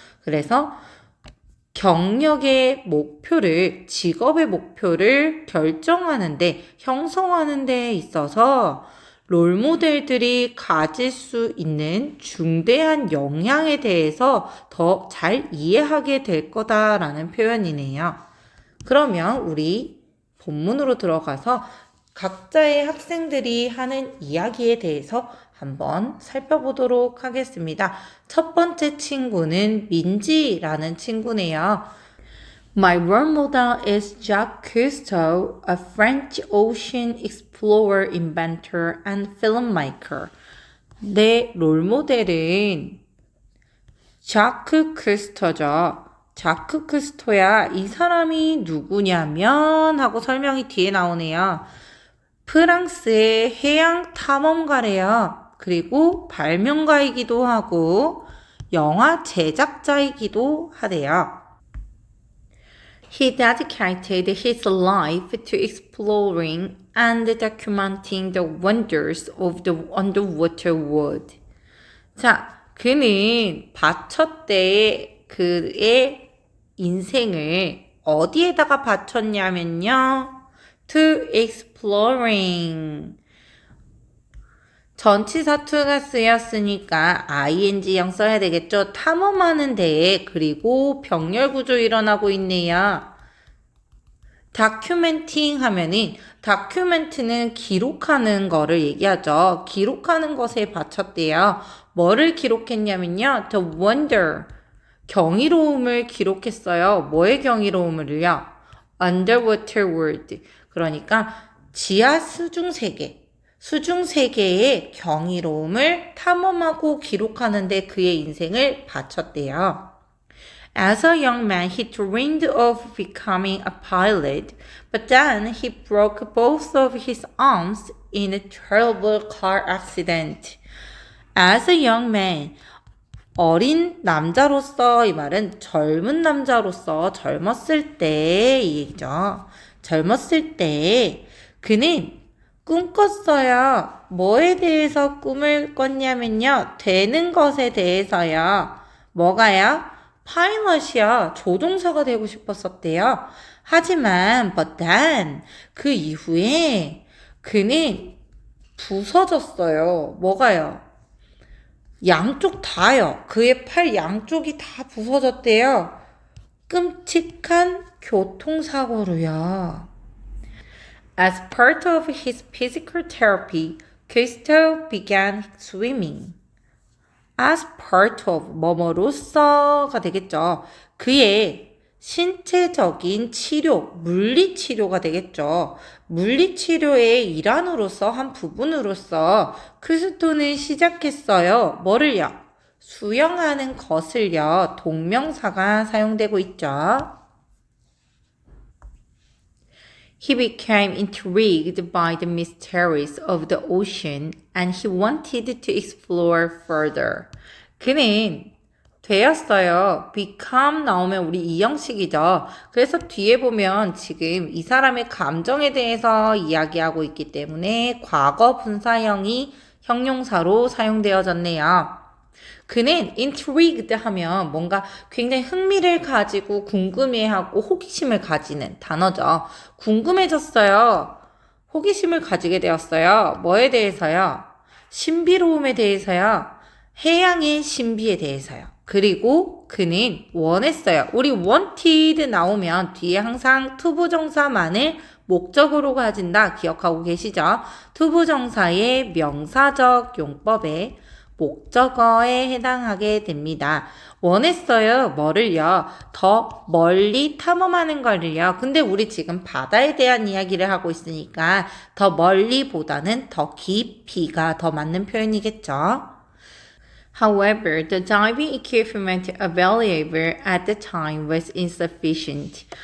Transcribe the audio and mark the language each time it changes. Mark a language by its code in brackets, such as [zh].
[ko] 그래서 경력의 목표를, 직업의 목표를 결정하는데, 형성하는 데 있어서 롤모델들이 가질 수 있는 중대한 영향에 대해서 더 잘 이해하게 될 거다라는 표현이네요. 그러면 우리 본문으로 들어가서 각자의 학생들이 하는 이야기에 대해서 한번 살펴보도록 하겠습니다. 첫 번째 친구는 민지라는 친구네요. [en] My role model is Jacques Cousteau, a French ocean explorer, inventor, and filmmaker. [ko] 내 롤모델은 자크 크스터죠. 자크 크스토야. 이 사람이 누구냐면 하고 설명이 뒤에 나오네요. 프랑스의 해양 탐험가래요. 그리고 발명가이기도 하고 영화 제작자이기도 하대요. [en] He dedicated his life to exploring and documenting the wonders of the underwater world. [ko] 자, 그는 바쳤대 그의 인생을 어디에다가 바쳤냐면요. [en] To exploring. [ko] 전치사 to가 쓰였으니까 ing형 써야 되겠죠. 탐험하는 데에. 그리고 병렬 구조 일어나고 있네요. 다큐멘팅 하면은 다큐멘트는 기록하는 거를 얘기하죠. 기록하는 것에 바쳤대요. 뭐를 기록했냐면요. [en] The wonder. [ko] 경이로움을 기록했어요. 뭐의 경이로움을요? [en] Underwater world. [ko] 그러니까 지하 수중 세계. 수중 세계의 경이로움을 탐험하고 기록하는데 그의 인생을 바쳤대요. [en] As a young man, he dreamed of becoming a pilot, but then he broke both of his arms in a terrible car accident. As a young man, [ko] 어린 남자로서, 이 말은 젊은 남자로서 젊었을 때 이 얘기죠. 젊었을 때 그는 꿈꿨어요. 뭐에 대해서 꿈을 꿨냐면요. 되는 것에 대해서요. 뭐가요? 파일럿이요. 조종사가 되고 싶었었대요. 하지만 [en] but then [ko] 그 이후에 그는 부서졌어요. 뭐가요? 양쪽 다요. 그의 팔 양쪽이 다 부서졌대요. 끔찍한 교통사고로요. [en] As part of his physical therapy, Cousteau began swimming. As part of [ko] 뭐뭐로서가 되겠죠. 그의 신체적인 치료, 물리치료가 되겠죠. 물리치료의 일환으로서 한 부분으로서 크스토는 시작했어요. 뭐를요? 수영하는 것을요. 동명사가 사용되고 있죠. [en] He became intrigued by the mysteries of the ocean and he wanted to explore further. [ko] 그는 되었어요. become 나오면 우리 이형식이죠. 그래서 뒤에 보면 지금 이 사람의 감정에 대해서 이야기하고 있기 때문에 과거 분사형이 형용사로 사용되어졌네요. 그는 intrigued 하면 뭔가 굉장히 흥미를 가지고 궁금해하고 호기심을 가지는 단어죠. 궁금해졌어요. 호기심을 가지게 되었어요. 뭐에 대해서요? 신비로움에 대해서요. 해양의 신비에 대해서요. 그리고 그는 원했어요. 우리 wanted 나오면 뒤에 항상 투부정사만을 목적으로 가진다 기억하고 계시죠? 투부정사의 명사적 용법에 목적어에 해당하게 됩니다. 원했어요. 뭐를요? 더 멀리 탐험하는 거를요. 근데 우리 지금 바다에 대한 이야기를 하고 있으니까 더 멀리보다는 더 깊이가 더 맞는 표현이겠죠. [en] However, the diving equipment available at the time was insufficient.